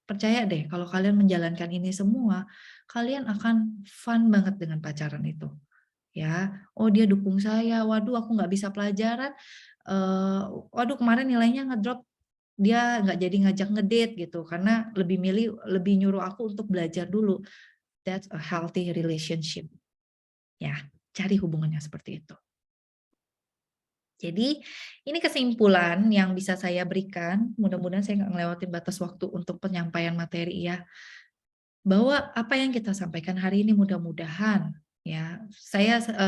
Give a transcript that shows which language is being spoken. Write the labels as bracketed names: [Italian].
[Indonesian] Percaya deh, kalau kalian menjalankan ini semua, kalian akan fun banget dengan pacaran itu. Ya, oh dia dukung saya, waduh aku nggak bisa pelajaran, waduh kemarin nilainya ngedrop, dia nggak jadi ngajak ngedate gitu, karena lebih nyuruh aku untuk belajar dulu. [English] That's a healthy relationship. [Indonesian] Ya, cari hubungannya seperti itu. Jadi ini kesimpulan yang bisa saya berikan, mudah-mudahan saya nggak ngelewatin batas waktu untuk penyampaian materi ya, bahwa apa yang kita sampaikan hari ini mudah-mudahan ya, saya